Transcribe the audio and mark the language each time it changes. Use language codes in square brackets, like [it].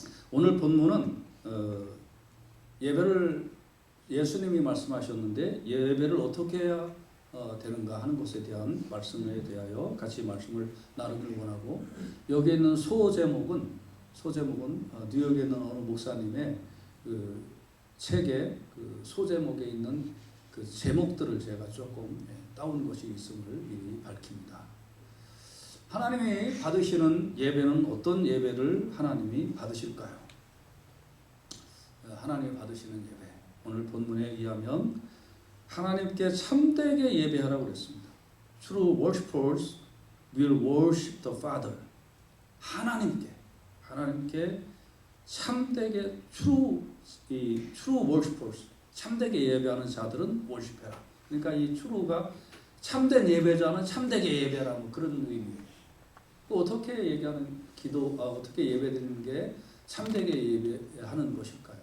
[ko] 오늘 본문은 예배를 예수님이 말씀하셨는데 예배를 어떻게 해야 되는가 하는 것에 대한 말씀에 대하여 같이 말씀을 나누길 원하고 여기에 있는 소제목은 뉴욕에 있는 어느 목사님의 그 책의 그 소제목에 있는 그 제목들을 제가 조금 따온 것이 있음을 미리 밝힙니다. 하나님이 받으시는 예배는 어떤 예배를 하나님이 받으실까요? 하나님이 받으시는 예배. 오늘 본문에 의하면 하나님께 참되게 예배하라고 그랬습니다. [en] True worshipers will worship the Father. [ko] 하나님께 참되게 [en] true worshipers, [ko] 참되게 예배하는 자들은 worship해라. 그러니까 이 true가 참된 예배자는 참되게 예배하라 뭐 그런 의미예요. 또 어떻게 얘기하는 어떻게 예배드리는 게 참되게 예배하는 것일까요?